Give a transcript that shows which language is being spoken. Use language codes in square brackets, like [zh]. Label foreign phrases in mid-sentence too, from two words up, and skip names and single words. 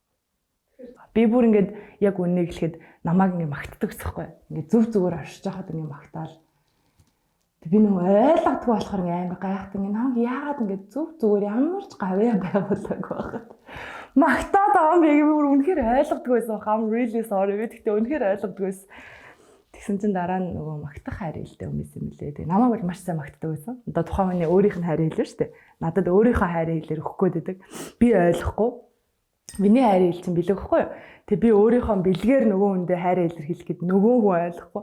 [mn] Би бүр ингээд яг үннийг хэлэхэд намайг ингээд магтдаг гэсэхгүй. Ингээд зүв зүгээр оршиж байхад ингээд магтаал. Би нэг ойлгодгүй болохоор ингээд амар гайхдаг. Ингээд намайг яагаад ингээд зүв зүгээр ямар ч гавьяа байгуулаагүй байхад. Магтаад байгаа юм би бүр үнэхээр ойлгодгүй байсан. [en] I'm really sorry. [mn] Би тэгтээ үнэхээр ойлгодгүй байсан. Тэгсэн чинь дараа нь нөгөө магтах хайр хэлтэй хүмүүс юм лээ. Тэгээ намайг бол маш сайн магтдаг байсан. Одоо тухайн хүний өөрийнх нь хайр хэлээ шүү дээ. Надад өөрийнхөө хайр хэлээр өгөх гээд байдаг. Би ойлгохгүй. Миний хайр хэл чинь бэлэг гэхгүй юу. Тэг би өөрийнхөө бэлгээр нөгөө хүндээ хайр илэрхийлэх гээд нөгөө хүн ойлгохгүй.